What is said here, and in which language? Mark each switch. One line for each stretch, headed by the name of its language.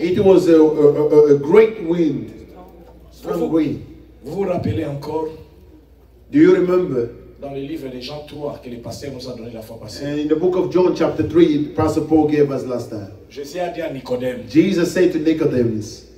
English: It was a great wind, strong wind.
French: Vous vous rappelez encore
English: Do you remember
French: Dans le livre de Jean 3 que le pasteur nous a donné la fois passée.
English: And in the book of John chapter 3, Pastor Paul gave us last time.
French: Jésus a dit à Nicodème,
English: Jesus said to Nicodemus,